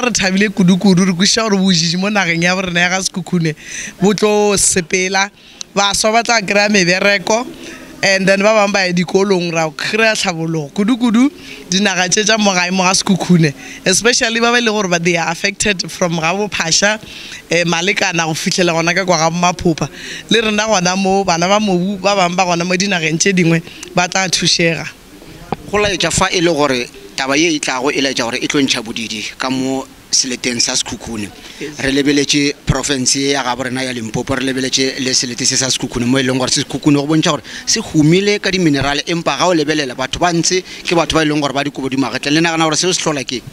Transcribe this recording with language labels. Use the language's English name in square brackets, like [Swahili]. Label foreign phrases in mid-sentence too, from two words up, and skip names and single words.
[Northern Sotho] re thabile kudu re kweša gore bojiji mo nageng ya borena ya ga Sekhukhune bo tlo sepela baswa ba tla kry-a mebereko and then ba bangwe ba ya dikolong ra kry-a tlhabologo kudu dinaga tše tša mogae mo ga Sekhukhune especially ba ba le gore [English] they are affected from [Northern Sotho] ga bophasha malekana go fitlhela gona ka kwa ga Maphopa le rena gona mo bana ba mobu ba bangwe ba gona mo dinageng tše dingwe ba tla thušega go laetša fa e le gore taba ye e tlago e laetša gore e tlo ntšha bodidi ka mo seleteng sa Sekhukhune re lebeletše province ya ga borena ya Limpopo re lebeletše le selete se sa Sekhukhune mo e leng gore Sekhukhune go bontšha gore se humile ka diminerale empa ga o lebelela batho ba ntse ke batho ba e leng gore ba dikobo di magetla le nagana gore seo se hlola ke